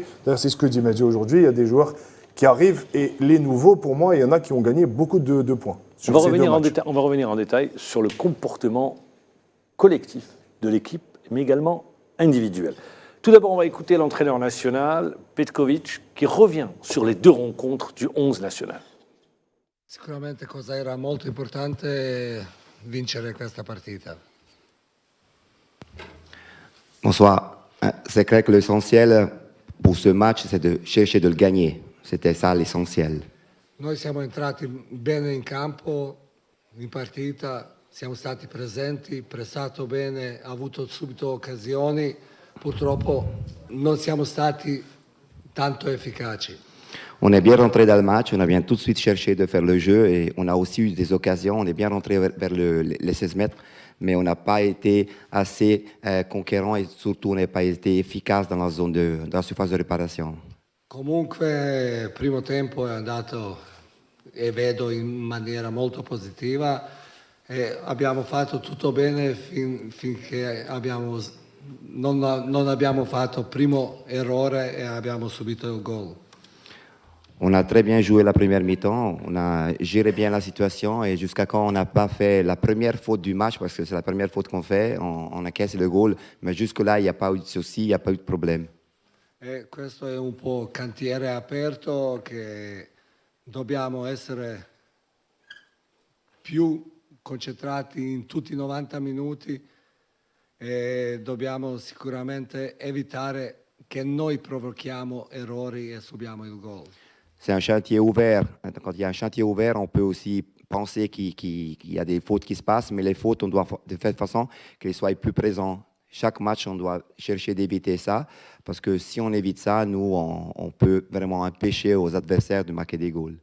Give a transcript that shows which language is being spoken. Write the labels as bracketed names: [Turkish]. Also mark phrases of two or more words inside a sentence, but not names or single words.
[French] D'ailleurs, c'est ce que dit Mehdi aujourd'hui. Il y a des joueurs qui arrivent et les nouveaux, pour moi, il y en a qui ont gagné beaucoup de points. On va revenir en détail sur le comportement collectif de l'équipe, mais également individuel. Tout d'abord, on va écouter l'entraîneur national, Petkovic, qui revient sur les 2 rencontres du 11 national. [Italian] Sicuramente cosa era molto importante vincere questa partita. [French] Bonsoir. C'est clair que l'essentiel pour ce match, c'est de chercher de le gagner. C'était ça l'essentiel. [Italian] Noi siamo entrati bene in campo, in partita, siamo stati presenti, pressato bene, avuto subito occasioni, purtroppo non siamo stati tanto efficaci. [French] On est bien rentré dans le match, on a bien tout de suite cherché de faire le jeu et on a aussi eu des occasions. On est bien rentré vers les 16 mètres, mais on n'a pas été assez conquérant et surtout on n'a pas été efficace dans la zone dans la surface de réparation. [Italian] Comunque, primo tempo è andato e vedo in maniera molto positiva e abbiamo fatto tutto bene finché non abbiamo fatto il primo errore e abbiamo subito il gol. [French] On a très bien joué la première mi-temps, on a géré bien la situation et jusqu'à quand on n'a pas fait la première faute du match, parce que c'est la première faute qu'on fait, on a cassé le goal, mais jusque-là il n'y a pas eu de souci, il n'y a pas eu de problème. [Italian] E questo è un po' cantiere aperto che dobbiamo essere più concentrati in tutti i 90 minuti e dobbiamo sicuramente evitare che noi provochiamo errori e subiamo il gol. [French] C'est un chantier ouvert. Quand il y a un chantier ouvert, on peut aussi penser qu'il y a des fautes qui se passent, mais les fautes, on doit de cette façon qu'elles soient plus présentes. Chaque match, on doit chercher d'éviter ça, parce que si on évite ça, nous, on peut vraiment empêcher aux adversaires de marquer des goals.